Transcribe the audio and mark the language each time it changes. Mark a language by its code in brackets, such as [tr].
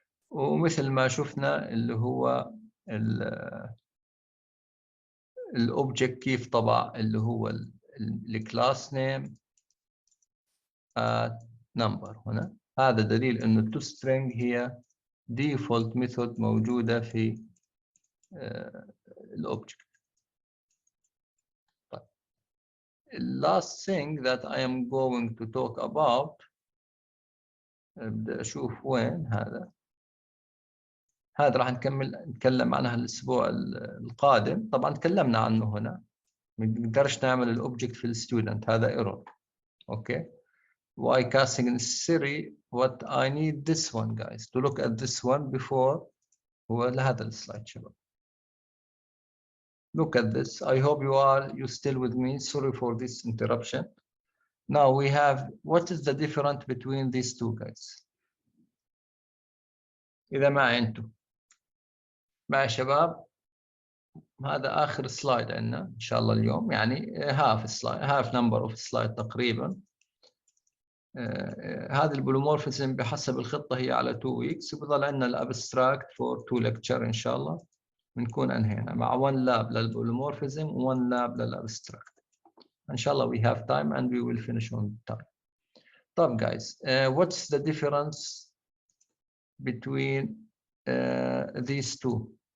[ar] ومثل ما شفنا اللي هو الأوبجكت كيف طبع اللي هو الكلاس نيم number هنا. هذا دليل إنه التوString هي default method موجودة في الأوبجكت. [en] Last thing that I am going to talk about, [ar] بدي أشوف وين هذا راح نتكلم عنها الأسبوع القادم. طبعا تكلمنا عنه هنا. ما نقدرش نعمل الأوبجكت في الستودنت، هذا ايرور. [en] Okay. Why casting necessary? What I need this one guys to look at this one before. [ar] هو لهذا السلايد شباب. [en] Look at this. I hope you still with me. Sorry for this interruption. Now we have, what is the difference between these two guys? [ar] إذا ما أنتم مع شباب، هذا آخر سلايد عندنا إن شاء الله اليوم. [en] half slide, half number of slide [ar] تقريبا. هذه البولومورفيزم بحسب الخطة هي على [en] 2 weeks، [ar] وبضل عندنا الابستراكت فور 2 lecture إن شاء الله. بنكون أنهينا مع 1 lab للبولومورفيزم و 1 lab للابستراكت. إن شاء الله [en] we have time and we will finish on time. طب guys, what's the difference between these two?